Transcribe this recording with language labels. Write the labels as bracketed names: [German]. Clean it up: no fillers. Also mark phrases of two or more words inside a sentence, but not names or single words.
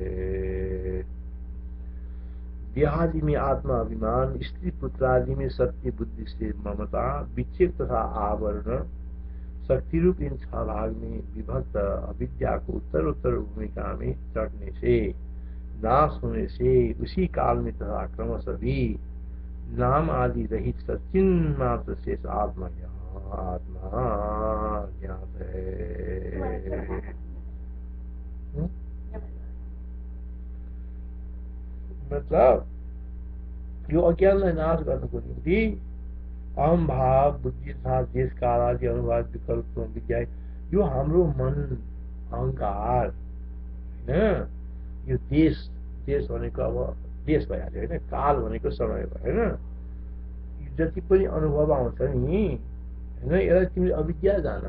[Hindi] देहादि में आत्मा अभिमान, स्त्री पुत्र आदि में सत्य बुद्धि से ममता, विक्षेप तथा आवरण, शक्ति रूप इन 6 भाग में विभक्त अविद्या को उत्तर भूमिका में चढ़ने से नाश होने से उसी काल में तथा क्रमशः भी नाम आदि रहित सचिन मात्र शेष आत्मा ज्ञात है। [Nepali] मतलब यो अज्ञानलाई नाश गर्नको निम्ति अहम भाव बुद्धि तथा देश काल आदि अनुवाद विकल्प विद्या यो हाम्रो मन अहंकार हैन, यो देश भनेको अब देश भइहाल्यो हैन, काल भनेको समय भयो हैन, जति पनि अनुभव आउँछ नि हैन, यसलाई तिमीले अविद्या जान।